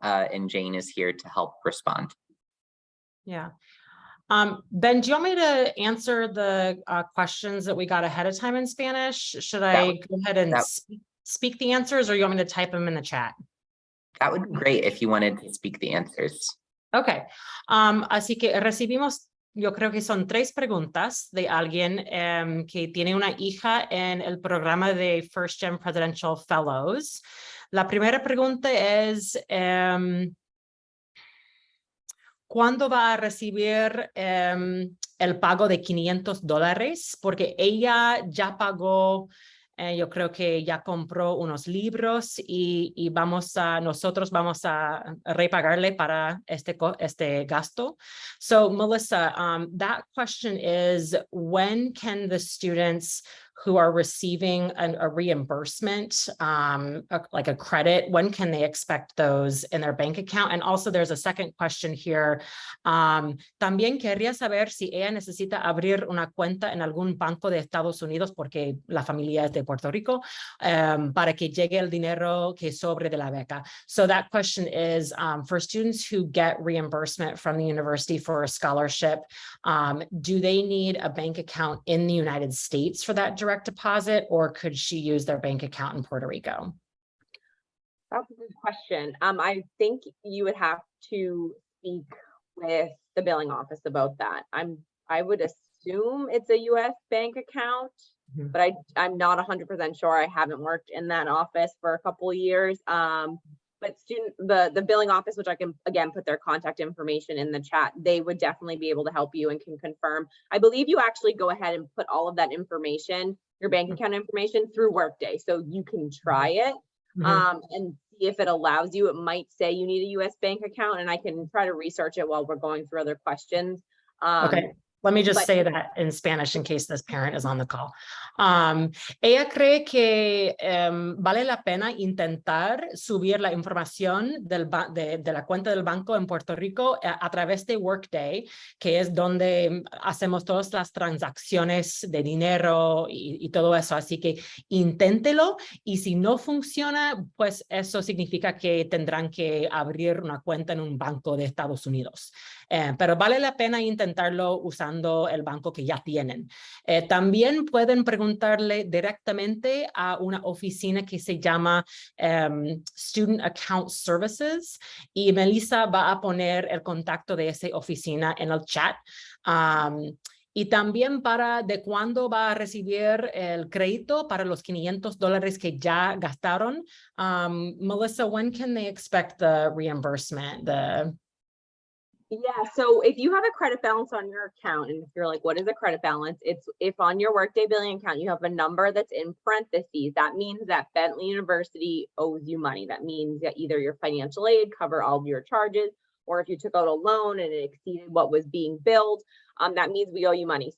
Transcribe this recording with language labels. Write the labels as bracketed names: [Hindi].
[English] And Jane is here to help respond. Yeah. Ben, do you want me to answer the questions that we got ahead of time in Spanish? Should I go ahead and speak the answers, or you want me to type them in the chat? That would be great if you wanted to speak the answers. Okay. [Spanish] Así que recibimos, yo creo que son 3 preguntas de alguien que tiene una hija en el programa de First Gen Presidential Fellows. La primera pregunta es, ¿cuándo va a recibir el pago de $500? Porque ella ya pagó, yo creo que ya compró unos libros y nosotros vamos a repagarle para este gasto. [English] So Melissa, that question is, when can the students who are receiving a reimbursement, like a credit, when can they expect those in their bank account? And also there's a second question here. [Spanish] También querría saber si ella necesita abrir una cuenta en algún banco de Estados Unidos, porque la familia es de Puerto Rico, para que llegue el dinero que sobre de la beca. [English] So that question is for students who get reimbursement from the university for a scholarship, do they need a bank account in the United States for that direct deposit, or could she use their bank account in Puerto Rico? That's a good question. I think you would have to speak with the billing office about that. I would assume it's a US bank account. but I'm not 100% sure. I haven't worked in that office for a couple of years. But the billing office, which I can again put their contact information in the chat, they would definitely be able to help you and can confirm. I believe you actually go ahead and put all of that information, your bank account information, through Workday, so you can try it and see if it allows you. It might say you need a U.S. bank account, and I can try to research it while we're going through other questions. Okay. Let me just say that in Spanish in case this parent is on the call. [Spanish] Ella cree que vale la pena intentar subir la información de la cuenta del banco en Puerto Rico a través de Workday, que es donde hacemos todas las transacciones de dinero y todo eso. Así que inténtelo, y si no funciona, pues eso significa que tendrán que abrir una cuenta en un banco de Estados Unidos. Pero vale la pena intentarlo usando el banco que ya tienen. También pueden preguntarle directamente a una oficina que se llama Student Account Services, y Melissa va a poner el contacto de esa oficina en el chat. Y también de cuándo va a recibir el crédito para los $500 que ya gastaron. [English] Melissa, when can they expect the reimbursement? Yeah, so if you have a credit balance on your account, and if you're like, what is a credit balance? It's if on your Workday billing account, you have a number that's in parentheses, that means that Bentley University owes you money. That means that either your financial aid cover all of your charges, or if you took out a loan and it exceeded what was being billed, that means we owe you money.